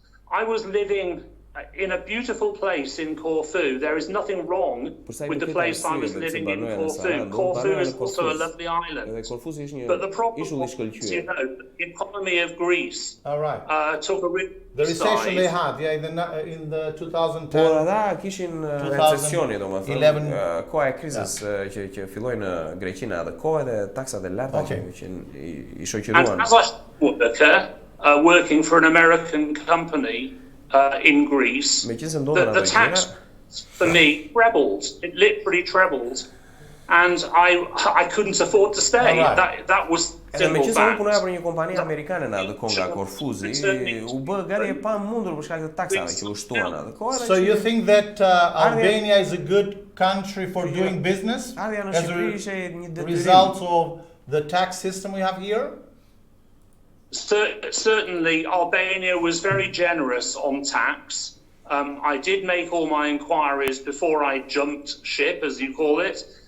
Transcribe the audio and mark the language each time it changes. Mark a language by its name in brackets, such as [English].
[English] I was living in a beautiful place in Corfu. There is nothing wrong with the place I was living in, Corfu. Corfu is also a lovely island. But the problem was, you know, the economy of Greece took a real The recession they had, in the 2010. [Albanian] Po ata kishin recesioni, domethënë, koha e krizës që filloi në Greqi në atë kohë dhe taksat e larta që i shoqëruan. [English] And as I worker, working for an American company in Greece, the tax for me trebled. It literally trebled, and I couldn't afford to stay. That was simple fact. [Albanian] Punoja për një kompani amerikane në atë kohë nga Korfuzi, u bë gati e pamundur për shkak të taksave që u shtuan atë kohë. [English] So you think that Albania is a good country for doing business as a result of the tax system we have here? Certainly, Albania was very generous on tax. I did make all my inquiries before I jumped ship, as you call it.